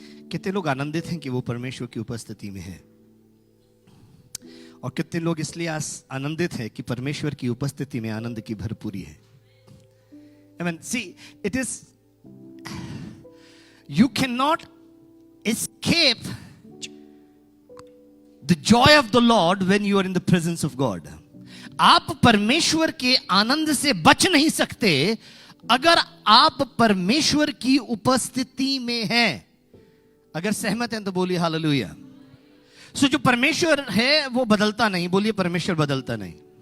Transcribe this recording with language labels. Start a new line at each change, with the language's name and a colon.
Hindi: कितने लोग आनंदित हैं कि वो परमेश्वर की उपस्थिति में है, और कितने लोग इसलिए आनंदित हैं कि परमेश्वर की उपस्थिति में आनंद की भरपूरी है।
English: I mean, see, it is, you cannot escape the joy of the Lord when you are in the presence of God.
Hindi: आप परमेश्वर के आनंद से बच नहीं सकते अगर आप परमेश्वर की उपस्थिति में हैं। अगर सहमत हैं तो बोलिए हालेलुया। सो जो परमेश्वर है वो बदलता नहीं। बोलिए परमेश्वर बदलता नहीं।